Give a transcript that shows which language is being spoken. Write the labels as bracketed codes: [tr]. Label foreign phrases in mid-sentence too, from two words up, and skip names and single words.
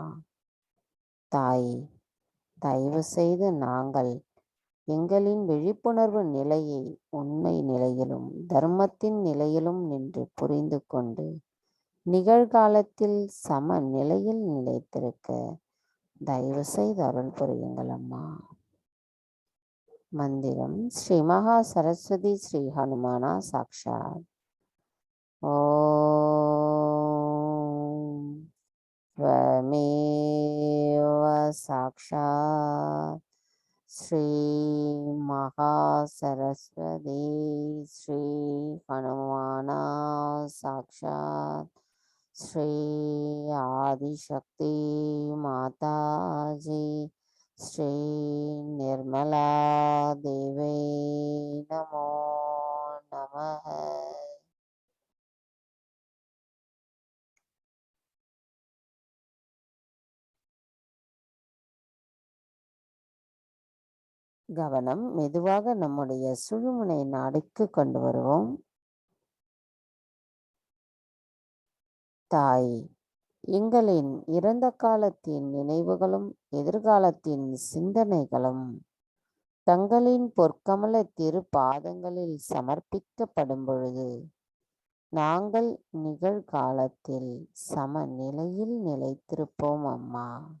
[ta] தாயே, தயவு செய்து நாங்கள் எங்களின் விழிப்புணர்வு நிலையை உண்மை நிலையிலும் தர்மத்தின் நிலையிலும் நின்று புரிந்து கொண்டு நிகழ்காலத்தில் சம நிலையில் நிலைத்திருக்க தயவு செய்து அருள் புரியுங்கள் அம்மா. மந்திரம் ஸ்ரீ மகா சரஸ்வதி ஸ்ரீ ஹனுமானா சாக்ஷாத். [sa] ஓம் त्वमेव साक्षात् श्री महासरस्वती श्री हनुमाना साक्षात् श्री आदिशक्ति माताजी श्री निर्मला देवी नमो नमः. [ta] கவனம் மெதுவாக நம்முடைய சுழுமுனை நாடிக்கு கொண்டு வருவோம். தாய், எங்களின் இறந்த காலத்தின் நினைவுகளும் எதிர்காலத்தின் சிந்தனைகளும் தங்களின் பொற்கமல திரு பாதங்களில் சமர்ப்பிக்கப்படும் பொழுது நாங்கள் நிகழ்காலத்தில் சமநிலையில் நிலைத்திருப்போம் அம்மா.